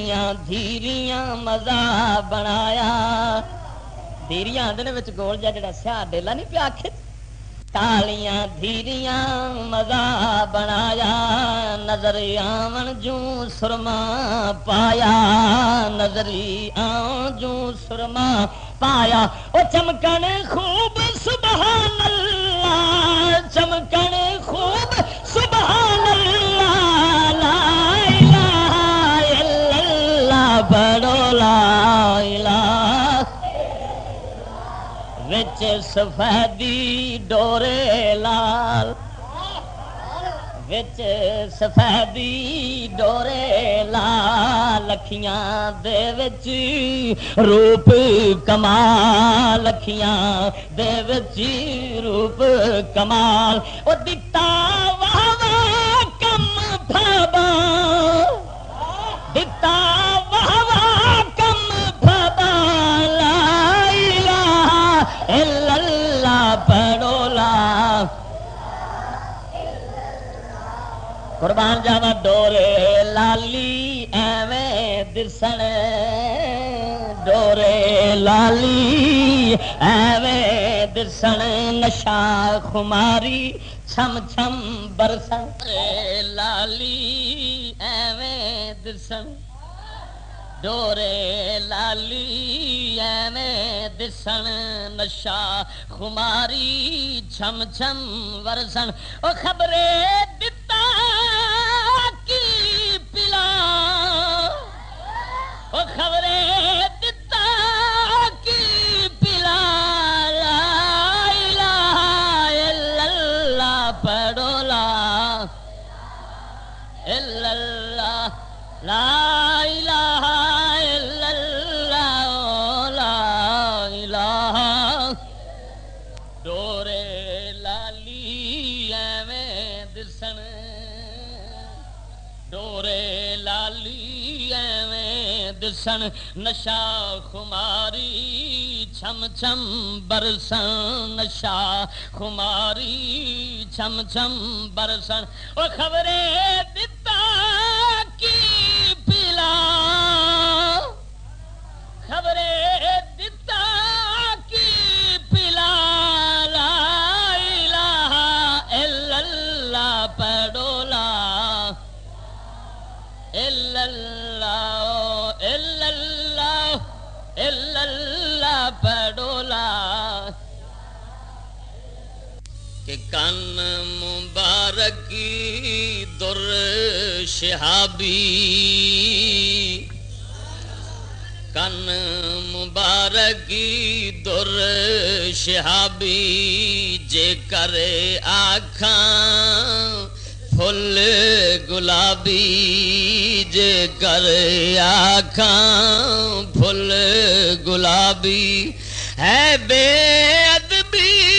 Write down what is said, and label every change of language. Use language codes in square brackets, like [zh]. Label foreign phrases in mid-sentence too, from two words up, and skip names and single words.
[pa] دھیریاں مزہ بنایا دھیریاں آدھے وچ گول جڑا سیاہ ڈیلا نہیں پیا آکھے تالیاں دھیریاں مزہ بنایا نظری آون جوں سرما پایا نظری آون جوں سرما پایا او چمکن خوب [ar] سبحان اللہ [pa] چمکن خوب [ar] سبحان اللہ لا الہ الا اللہ [pa] بڑو [ar] لا الہ [pa] وچ سفیدی ڈورے لال وچ سفیدی ڈورے لال لکھیاں دے وچ روپ کمال لکھیاں دے وچ روپ کمال او دتا واہ واہ کم بھابا دتا واہ واہ کم بھابا [ar] لا الہ الا اللہ [pa] پڑھو لا قربان جاوا ڈورے لالی ایویں دسن ڈورے لالی ایویں دسن نشا خماری چھم چھم برسن لالی ایویں دسن ڈورے لالی ایویں دسن نشا خماری چھم چھم ورسن او خبرے دتا کی پلا او خبرے دتا کی پلا [ar] لا الہ الا اللہ [pa] پڑھو [ar] لا الا اللہ لا الہ الا اللہ [pa] لا الہ ڈورے لالی ایویں دسن ڈورے لالی ایویں دسن نشا خماری چھم چھم برسن نشا خماری چھم چھم برسن او خبرے دتا کی پلا خبرے دتا کی پلا [ar] لا الہ الا اللہ [pa] پڑھو [ar] لا الا اللہ الا اللہ [pa] الا اللہ پڑھو لا کہ کن مبارکی در شہابی کن مبارکی در شہابی جے کرے آکھاں پھل گلابی جے کرے آکھاں پھل گلابی ہے بے ادبی